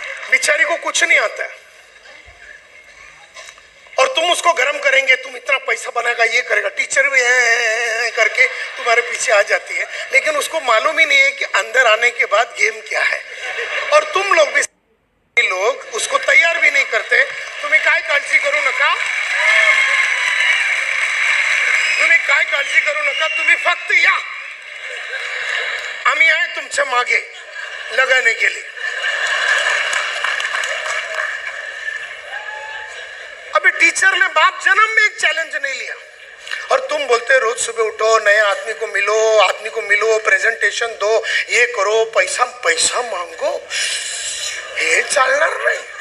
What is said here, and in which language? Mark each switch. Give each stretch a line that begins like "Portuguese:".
Hindi: बेचारी को कुछ नहीं आता है, और तुम उसको गर्म करेंगे, तुम इतना पैसा बनाएगा, ये करेगा, टीचर भी है करके तुम्हारे पीछे आ जाती है, लेकिन उसको मालूम ही नहीं है कि अंदर आने के बाद गेम क्या है। और तुम लोग भी लोग उसको तैयार भी नहीं करते।
Marathi: तुम्हें काय काळजी करू नका, तुम्ही काय काळजी करू नका, तुम्ही फक्त या, आम्ही आहे तुमच्या मागे
Hindi: लगाने के लिए। अभी टीचर ने बाप जन्म में एक चैलेंज नहीं लिया, और तुम बोलते रोज सुबह उठो, नए आदमी को मिलो, प्रेजेंटेशन दो, ये करो, पैसा पैसा मांगो,
Marathi: हे चालणार नाही।